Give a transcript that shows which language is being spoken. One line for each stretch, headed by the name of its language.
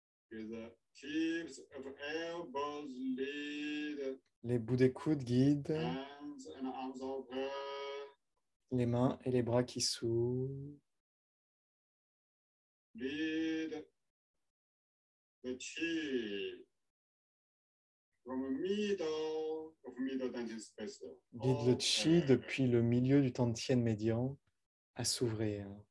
English: with the tips of elbows lead,
French: Les bouts des coudes guident
English: hands and arms open,
French: les mains et les bras qui s'ouvrent.
English: lead the chi from middle of middle dantian space.
French: Guide le chi depuis le milieu du tantien médian à s'ouvrir.